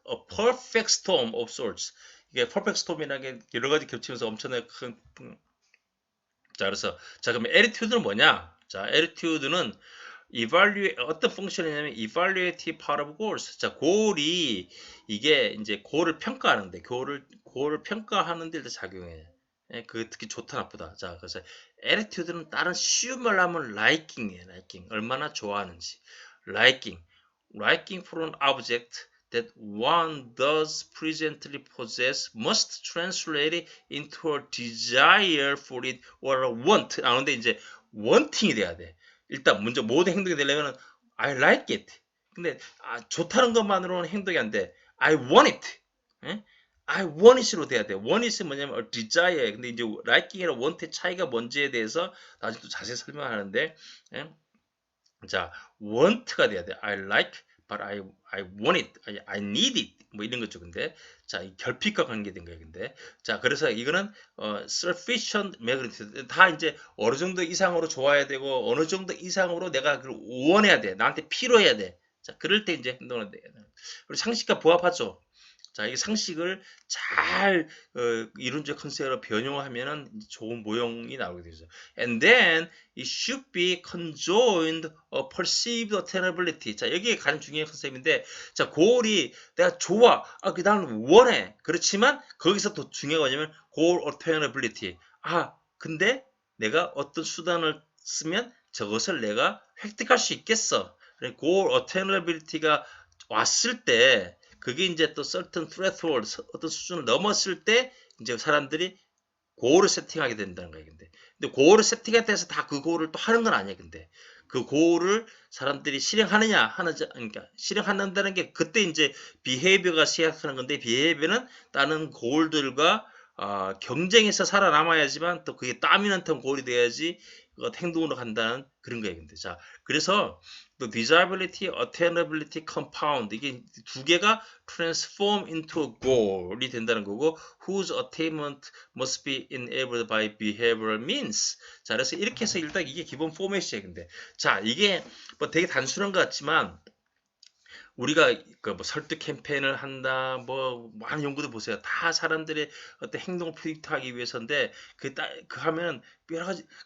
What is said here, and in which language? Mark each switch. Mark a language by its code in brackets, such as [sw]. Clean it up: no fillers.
[en] A perfect storm of sorts. [ko] 이게 perfect storm이라는 게 여러 가지 겹치면서 엄청나게 큰. 자, 그래서 그럼 attitude는 뭐냐? 자, attitude는 어떤 펑션이냐면 [en] evaluative part of goals. [ko] 자, goal이 이게 이제 goal을 평가하는데 goal을 평가하는 데 작용해. 그 특히 좋다 나쁘다. 자, 그래서 attitude는 다른 쉬운 말로 하면 liking이에요. liking. 얼마나 좋아하는지. [en] liking for an object that one does presently possess must translate it into a desire for it or a want. [ko] 근데 이제 wanting이 돼야 돼. 일단 먼저 모든 행동이 되려면 [en] I like it. [ko] 근데 좋다는 것만으로는 행동이 안 돼. [en] I want it. I want it [ko] 으로 돼야 돼. want it은 뭐냐면 desire. 근데 이제 liking이랑 want의 차이가 뭔지에 대해서 나중에 또 자세히 설명하는데, 자, want가 돼야 돼. [en] I like, but I want it. I need it. [ko] 뭐 이런 거죠. 근데 자, 이 결핍과 관계된 거예요. 근데 자, 그래서 이거는 sufficient magnitude. 다 이제 어느 정도 이상으로 좋아야 되고 어느 정도 이상으로 내가 그걸 원해야 돼. 나한테 필요해야 돼. 자, 그럴 때 이제 행동을 돼. 그리고 상식과 부합하죠. 자, 이 상식을 잘 이론적 컨셉으로 변형하면은 좋은 모형이 나오게 되죠. [en] And then it should be conjoined or perceived attainability. [ko] 자, 여기에 가장 중요한 컨셉인데, 자, goal이 내가 좋아, 나는 원해. 그렇지만 거기서 더 중요한 게 뭐냐면 goal attainability. 근데 내가 어떤 수단을 쓰면 저것을 내가 획득할 수 있겠어. goal attainability가 왔을 때 그게 이제 또 [en] certain threshold, [ko] 어떤 수준을 넘었을 때 이제 사람들이 고를 세팅하게 된다는 거예요. 근데 고를 세팅에 대해서 다 그 고를 또 하는 건 아니에요. 근데 그 고를 사람들이 그러니까 실행한다는 게 그때 이제 behavior가 시작하는 건데, behavior는 다른 고울들과 경쟁해서 살아남아야지만 또 그게 dominant한 고울이 돼야지 행동으로 간다는 그런 거예요. 근데 자, 그래서 또 [en] desirability, attainability, compound 이게 두 개가 transform into a goal이 된다는 거고, whose attainment must be enabled by behavioral means. [ko] 자, 그래서 이렇게 해서 일단 이게 기본 포맷이에요. 근데 자, 이게 뭐 되게 단순한 것 같지만 우리가 뭐 설득 캠페인을 한다, 뭐 많은 연구도 보세요. 다 사람들의 어떤 행동을 프리딕트하기 위해서인데 그 하면 여러 가지